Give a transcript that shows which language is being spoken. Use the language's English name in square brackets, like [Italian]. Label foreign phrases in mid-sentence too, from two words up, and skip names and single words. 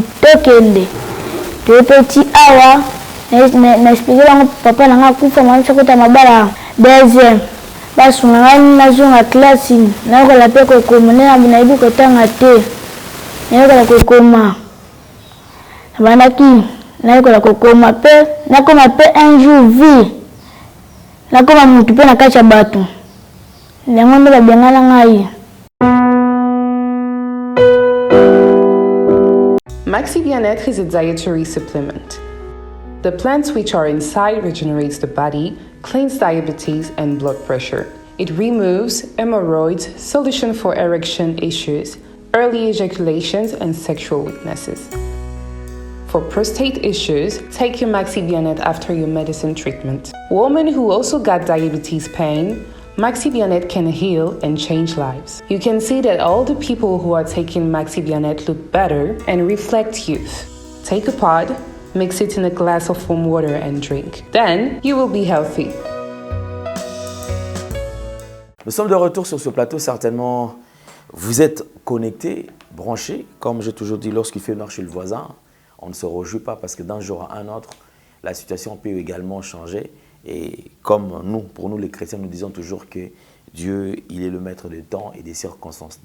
[Lingala] tokende to petit awa na expliquer bango papa na nga kufa mama msokota mabala deuxième basunga ngai nazonga classe nakola pe kokoma na ibi kotanga te nakola kokoma bandaki nakola kokoma pe nakoma pe [French] un jour vie [Lingala] nakoma mutu pe na kati ya bato yango nde babengana ngai. [English] Maxi Bien-être is a dietary supplement. The plants which are inside regenerates the body, cleans diabetes and blood pressure. It removes hemorrhoids, solution for erection issues, early ejaculations and sexual weaknesses. For prostate issues, take your Maxi Bien-être after your medicine treatment. Women who also got diabetes pain, Maxi Bien-être can heal and change lives. You can see that all the people who are taking Maxi Bien-être look better and reflect youth. Take a pod, mix it in a glass of warm water and drink. Then you will be healthy. [French] Nous sommes de retour sur ce plateau, certainement vous êtes connectés, branchés, comme j'ai toujours dit, lorsqu'il fait noir chez le voisin, on ne se réjouit pas parce que d'un jour à un autre, la situation peut également changer. Et comme nous, pour nous les chrétiens, nous disons toujours que Dieu, il est le maître des temps et des circonstances.